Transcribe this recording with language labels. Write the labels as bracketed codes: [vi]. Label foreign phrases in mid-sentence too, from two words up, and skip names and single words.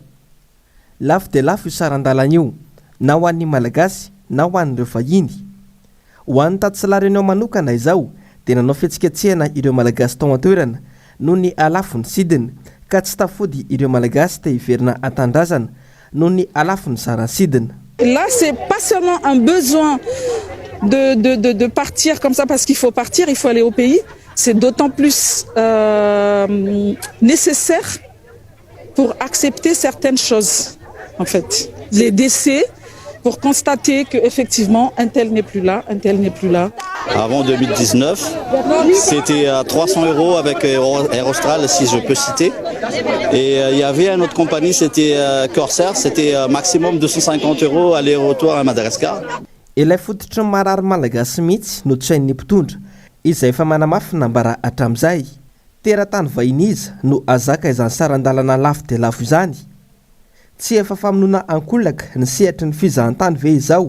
[mg] Lafo dia lafo io saran-dalana io na ho an'ny malagasy na ho an'ireo vahiny. Ho an'ny taty sy La Réunion manokana izao dia nanao fietsiketsehana ireo malagasy tao an-toerana noho ny alafo ny sidina ka tsy tafody ireo malagasy te hiverina an-tandrazana noho ny alafo ny saran'ny sidina. [fr] Là, c'est pas seulement un besoin de partir comme ça parce qu'il faut partir, il faut aller au pays. C'est d'autant plus nécessaire pour accepter certaines choses. En fait, les décès pour constater qu'effectivement, un tel n'est plus là, un tel n'est plus là. Avant 2019, c'était à 300 € avec Air Austral, si je peux citer. Et il y avait une autre compagnie, c'était Corsair, c'était maximum 250 € aller-retour à Madagascar. [mg] Ilay fototry ny marary malagasy mihitsy no tsain'ny mpitondra izay efa manamafy nambara hatramin'izay. Teratany vahiny izy no azaka izany saran-dalana lafo dia lafo izany. Tsy efa famonoana ankolaka ny sehatry ny fizahantany ve izao.